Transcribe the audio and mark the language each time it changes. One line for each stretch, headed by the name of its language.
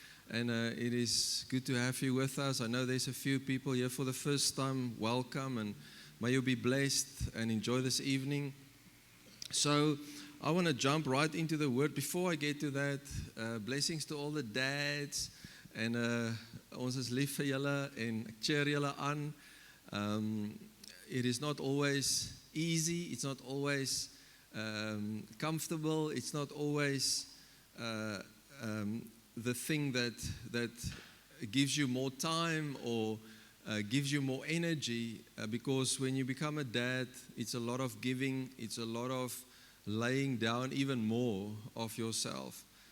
English: And it is good to have you with us. I know there's a few people here for the first time. Welcome, and may you be blessed and enjoy this evening. So I want to jump right into the word. Before I get to that, blessings to all the dads.
Afrikaans: En ons is lief vir julle en ek cheer julle aan.
English: It is not always easy. It's not always comfortable. It's not always the thing that gives you more time or gives you more energy, because when you become a dad, it's a lot of giving, it's a lot of laying down even more of yourself.